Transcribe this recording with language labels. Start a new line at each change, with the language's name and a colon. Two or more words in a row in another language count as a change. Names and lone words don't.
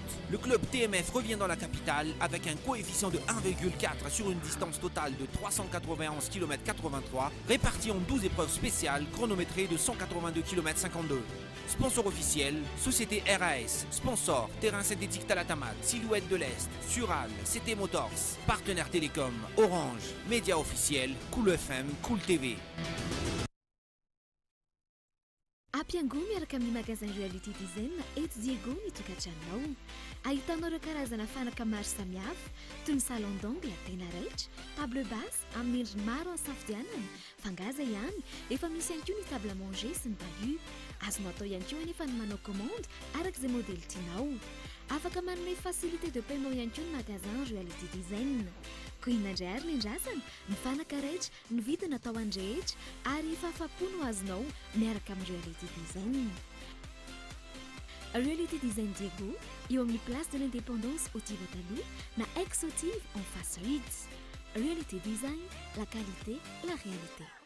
French: Le club TMF revient dans la capitale avec un coefficient de 1,4 sur une distance totale de 391 km 83, répartie en 12 épreuves spéciales chronométrées de 182 km 52. Sponsor officiel, Société RAS. Sponsor, Terrain synthétique Talatamat, Silhouette de l'Est, Sural, CT Motors. Partenaire Télécom, Orange. Média officiel, Cool FM, Cool TV.
Malagasy: Ampiango miaraka amin'ny magasin Reality Design eto Diego mitokatranao. Ahitanao ireo karazana fanaka maro samihafa toy ny
French: salon d'angle
Malagasy: tena raitra,
French: table basse
Malagasy: amin'ny endriny maro safidianana, fangaza ihany, efa misy ihany koa ny
French: table à manger
Malagasy: sy ny bahut. Azonao atao ihany koa anefa ny manao commande arak'izay modèle tianao. Afaka manome
French: facilité de paiement
Malagasy: ihany koa ny magasin Reality Design. Koa inandray ary ny andrasana, ny fanaka rehetra, ny vidiny atao andrehetra ary fahafapo no azonao miaraka amin'ny Reality Design. Reality Design Diego, eo amin'ny place de l'Indépendance au Tivatalo, na ex-Otive
French: en face
Malagasy: Ritz.
French: Reality Design, la qualité, la réalité.